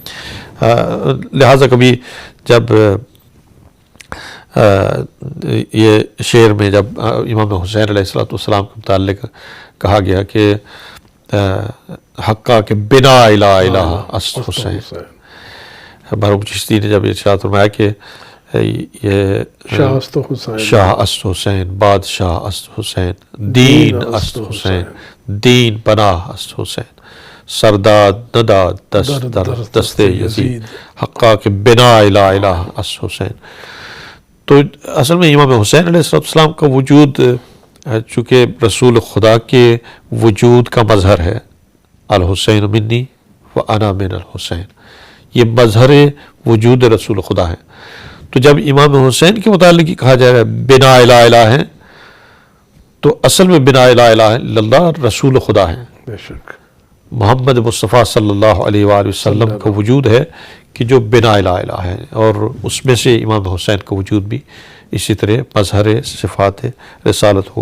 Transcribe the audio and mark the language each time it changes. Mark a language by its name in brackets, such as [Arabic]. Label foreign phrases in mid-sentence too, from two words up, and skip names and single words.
[Urdu] لہٰذا کبھی جب یہ شعر میں جب امام حسین علیہ السلام کے متعلق کہا گیا کہ [Persian] حقا کہ بنا الہ الہ است حسین، [Urdu] مرحوم چشتی نے جب ارشاد فرمایا کہ یہ [Persian] شاہ است حسین، بادشاہ است حسین، دین است حسین، دین پناہ است حسین، سرداد نداد دست در دست یزید، حقا کہ بنا الہ الہ است حسین. [Urdu] تو اصل میں امام حسین علیہ السلام کا وجود چونکہ رسول خدا کے وجود کا مظہر ہے، [Arabic] الحسین منی و انا من الحسین، [Urdu] یہ مظہر وجود رسول خدا ہے. تو جب امام حسین کے متعلق ہی کہا جائے [Persian] بنا الہ الہ [Urdu] ہے تو اصل میں [Arabic] بنا الہ الہ الا اللہ [Urdu] رسول خدا ہے. بے شک محمد مصطفیٰ [Arabic] صلی اللہ علیہ وآلہ وسلم [Urdu] کا وجود ہے کہ جو [Persian] بنا الہ الہ [Urdu] ہے، اور اس میں سے امام حسین کا وجود بھی اسی طرح مظہر صفات رسالت ہوگا.